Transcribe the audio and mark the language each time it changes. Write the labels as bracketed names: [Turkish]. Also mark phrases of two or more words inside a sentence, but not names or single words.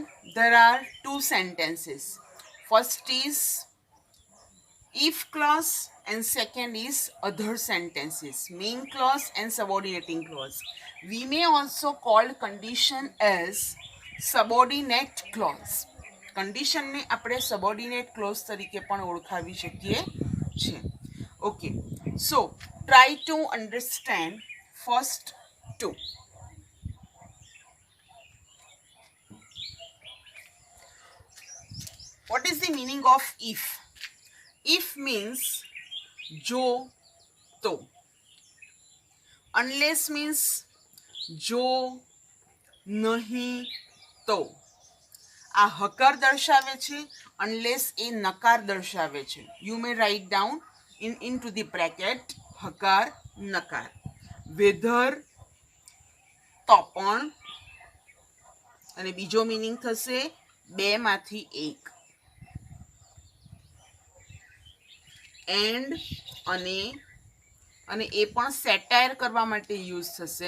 [English] There are two sentences. First is if clause and second is other sentences, main clause and subordinating clause. We may also call condition as subordinate clause. [Gujarati] કંડિશન ને આપણે [English] subordinate clause [Gujarati] તરીકે પણ ઓળખાવી શકીએ છીએ. [English] okay, so try to understand first two. What is the meaning of if? If means [Gujarati] જો તો. [English] Unless means [Gujarati] જો નહીં તો. આ હકાર દર્શાવે છે, અનલેસ એ નકાર દર્શાવે છે. [English] you may write down into the bracket [Gujarati] હકાર નકાર. વેધર તો પણ, અને બીજો મીનિંગ થશે બેમાંથી એક. એન્ડ અને એ પણ સેટાયર કરવા માટે યુઝ થશે.